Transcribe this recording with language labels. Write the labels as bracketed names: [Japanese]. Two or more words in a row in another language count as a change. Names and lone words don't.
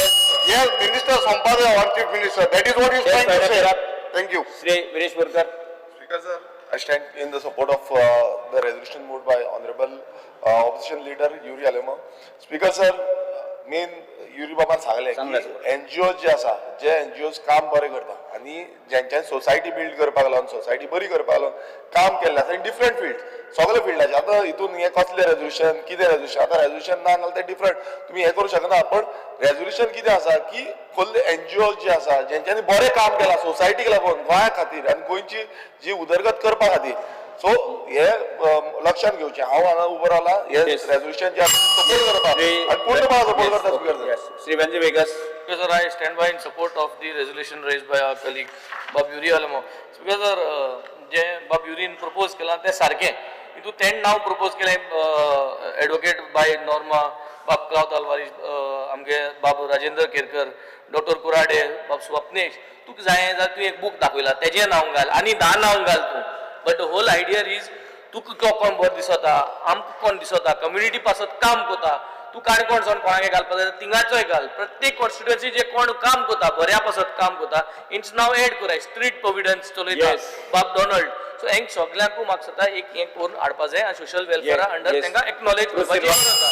[English] Yes, Minister Sampade, our Chief Minister, that is what he is trying to say. Thank you. श्री वीरेश बोरकर. Speaker, sir, I stand in the support of the resolution moved by Honorable Opposition Leader Yuri Alemo. Speaker, sir, [Konkani] main युरी बाबान सांगले की NGO जे आसा जे NGOs काम बरें करता आनी ज्यांच्यानी सोसायटी बिल्ड करपाक लागून सोसायटी बरी करपाक लागून काम केल्लें आसा [English] in different field [Konkani] सगळे फिल्डाचे आतां हितून हे कसले रेजोल्युशन कितें रेजोल्युशन आतां रेजोल्युशन ना जाल्यार ते डिफरंट तुमी हे करूं शकना पण रेजोल्युशन कितें आसा की कसले NGO जे आसा ज्यांच्यानी बरें काम केलां सोसायटीक लागून गोंया खातीर आनी गोंयची जी उदरगत करपा खातीर सो हे लक्षात घेवचें हांव हांगा उबो रावला हे रेजोल्युशन जे सपोर्ट करता आनी पूर्णपणान सपोर्ट करता स्पीकर [English] श्री वेंजी वेगस. Sir, I stand by in support of the resolution raised by our colleague Bab Yuri Alamo. Because sir, [Konkani] जे Bab Yuri propose केला ते सारकें. हितून तें नाव propose केलें [English] advocate by [Konkani] Norma, Bab Kraut Alvari, आमगे बाब राजेंद्र केरकर, डॉक्टर कुराडे, बाब स्वप्नेश. तुका जाय जाल्यार तूं एक बूक दाखयला तेजें नांव घाल आनी 10 नांव घाल तूं. [English] But the whole idea is [Konkani] तुका कोण बरो दिसता, आमकां कोण दिसता, कम्युनिटी पासत काम कोता. तू काणकोण सावन कोणागे घालपा जाय तिंगाचोय घाल प्रत्येक कॉन्स्टिट्युएन्सी जे कोण काम कोता बऱ्या पासत काम कोता इंच नाव एड कराय स्ट्रीट प्रोविडन्स चलयता बाब डोनाल्ड सो हेंक सगळ्यांकू म्हाका सता एक हे करून हाडपा जाय आनी [English] social welfare under [Konkani] तांकां एक्नॉलेज करपाची गरज आसा.